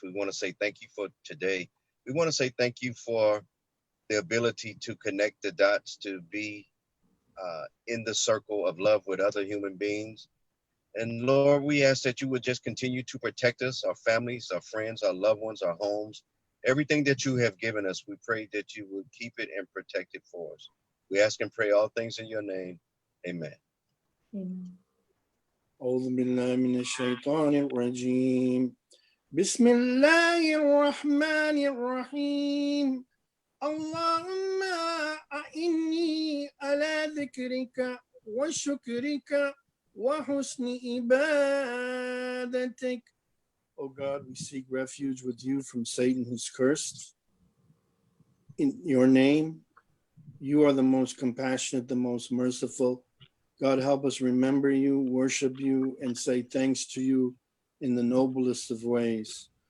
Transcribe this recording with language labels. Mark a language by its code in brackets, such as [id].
[en] We want to say thank you for today. We want to say thank you for the ability to connect the dots, to be in the circle of love with other human beings. And Lord, we ask that you would just continue to protect us, our families, our friends, our loved ones, our homes, everything that you have given us. We pray that you would keep it and protect it for us. We ask and pray all things in your name. Amen. Amen. [ar] أعوذ بالله من الشيطان الرجيم بسم الله الرحمن الرحيم اللهم أعني على ذكرك وشكرك وحسن عبادتك. [en] Oh God, we seek refuge with you from Satan who's cursed. In your name, you are the most compassionate, the most merciful. God, help us remember you, worship you, and say thanks to you in the noblest of ways.